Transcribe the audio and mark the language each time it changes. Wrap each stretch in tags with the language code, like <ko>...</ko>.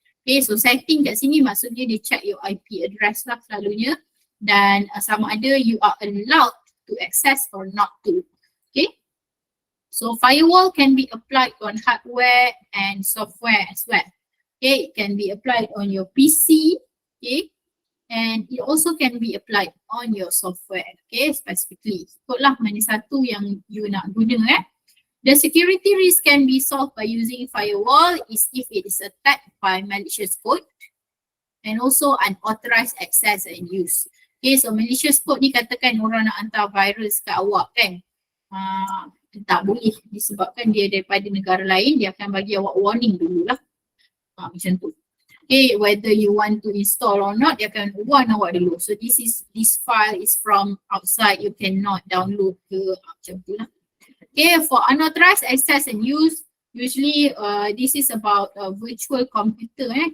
<en>Okay, so setting</en> <ms>kat sini maksudnya dia</ms> <en>check your IP address</en> <ms>lah selalunya, dan sama ada</ms> <en>you are allowed to access or not to. Okay, so firewall can be applied on hardware and software as well. Okay, it can be applied on your PC, okay, and it also can be applied on your software, okay, specifically.</en> <ms>Ikutlah mana satu yang</ms> <en>you</en> <ms>nak guna.</ms> <en>The security risk can be solved by using firewall is if it is attacked by malicious code and also unauthorized access and use.</en> <ms>Okay, so malicious code ni katakan orang nak hantar virus ke awak kan. Tak boleh disebabkan dia daripada negara lain, dia akan bagi awak warning dululah. Macam tu.</ms> <en>Okay, whether you want to install or not,</en> <ms>dia akan warn awak dulu.</ms> <en>So this file is from outside, you cannot download</en> <ms>ke, macam tu lah.</ms> <en>Okay, for unauthorized access and use, usually this is about virtual computer.</en>